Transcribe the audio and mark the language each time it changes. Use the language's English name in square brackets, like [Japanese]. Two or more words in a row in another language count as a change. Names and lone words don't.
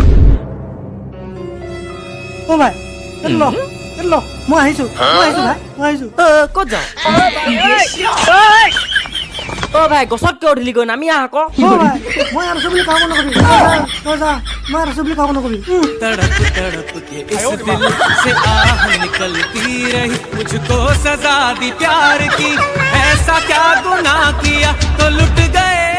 [Assamese] অ ভাই ল মই আহিছো ভাই মই আহিছো ক'ত যাওঁ অ ভাই গছত কিয় উঠিলি গৈ নামি আহ আকৌ অ ভাই মই আছো বুলি কাম নকৰিবি তই যা মই আছো বুলি কাম নকৰিবি [Hindi] तड़प तड़प के इस दिल से आह निकलती रही मुझको सजा दी प्यार की ऐसा क्या गुनाह किया तो लुट गए